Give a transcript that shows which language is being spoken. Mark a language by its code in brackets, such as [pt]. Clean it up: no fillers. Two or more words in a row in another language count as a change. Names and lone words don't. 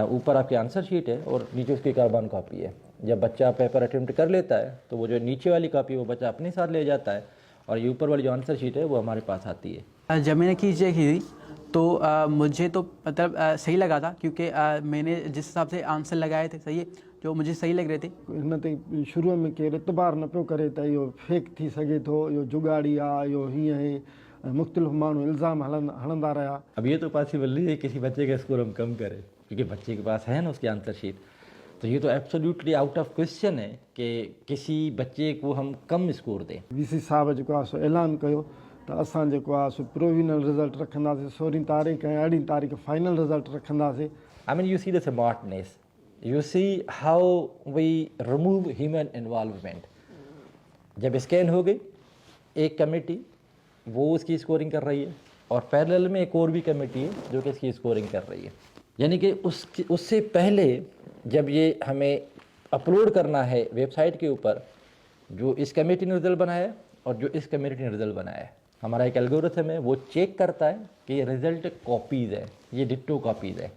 [hi] ऊपर आपकी [en] answer sheet [hi] है और नीचे उसकी [en] carbon copy [hi] है। जब बच्चा [en] paper attempt [hi] कर लेता है तो वो जो नीचे वाली कॉपी वो बच्चा अपने साथ ले जाता है, और ये ऊपर वाली जो [en] answer sheet [hi] है वो हमारे पास आती है। जब मैंने की चेक की तो मुझे तो मतलब सही लगा था, क्योंकि मैंने जिस हिसाब से आंसर लगाए थे सही है, जो मुझे सही लग रहे थे। [sd] हिन ते शुरू में केरु एतबार न पियो करे त इहो फेक थी सघे थो, इहो जुगाड़ी आहे, इहो हीअं आहे, मुख्तलिफ़ माण्हू इल्ज़ाम हणंदा रहा। [hi] अब ये तो पॉसिबल नहीं है किसी बच्चे का स्कोर हम कम करें, क्योंकि बच्चे के पास है ना उसकी [en] answer sheet. [hi] तो ये तो [en] absolutely out of question [hi] है कि किसी बच्चे को हम कम स्कोर दें। [sd] वीसी साहब जेको आहे सो ऐलान कयो त असां जेको आहे सो [en] provisional result [sd] रखंदासीं 16 तारीख़ ऐं 18 तारीख़ [en] final result [sd] रखंदासीं। [en] I mean, you see the smartness, you see how we remove human involvement. [hi] जब स्कैन हो गई एक कमेटी वो उसकी स्कोरिंग कर रही है और पैरेलल में एक और भी कमेटी है जो कि इसकी स्कोरिंग कर रही है, यानी कि उससे पहले जब ये हमें अपलोड करना है वेबसाइट के ऊपर, जो इस कमेटी ने रिज़ल्ट बनाया है और जो इस कमेटी ने रिज़ल्ट बनाया है, हमारा एक एल्गोरिथम है वो चेक करता है कि ये [en] result copies [hi] है, ये [en] ditto copies [hi] है।